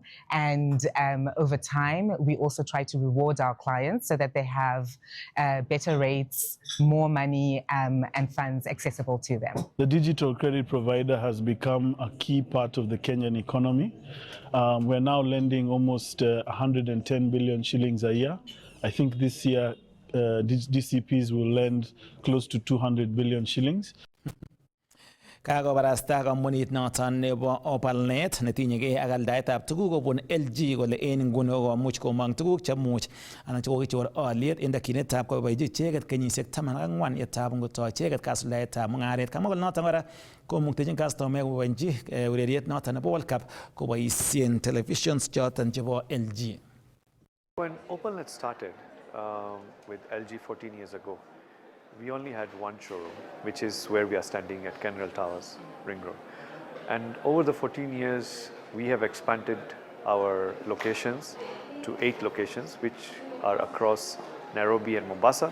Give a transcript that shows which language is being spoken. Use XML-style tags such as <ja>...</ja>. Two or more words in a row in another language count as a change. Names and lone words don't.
<en>And over time, we also try to reward our clients so that they have better rates, more money, and funds accessible to them. The digital credit provider has become a key part of the Kenyan economy. We're now lending almost 110 billion shillings a year. I think this year DCPs will lend close to 200 billion shillings.</en> <kln>Kakobarasta kampunit noton nebo Opalnet netinyegei ak aldaetab tuguk kobun LG kole en nguni kokomuch komong tuguk chemuch anan chekokichor oliet en takyinetab koboibochi icheket kenyisiek 14 yetab ngotoi icheket kasuldaetab mung'aret. Kamwa kole noton kora komuktechin kastomaek koboibochi ureriet noton nebo World Cup koboisien televisions choton chebo LG.</kln> <en>When Opalnet started with LG 14 years ago, we only had one showroom, which is where we are standing at Kenral Towers, Ring Road. And over the 14 years, we have expanded our locations to 8 locations, which are across Nairobi and Mombasa.</en>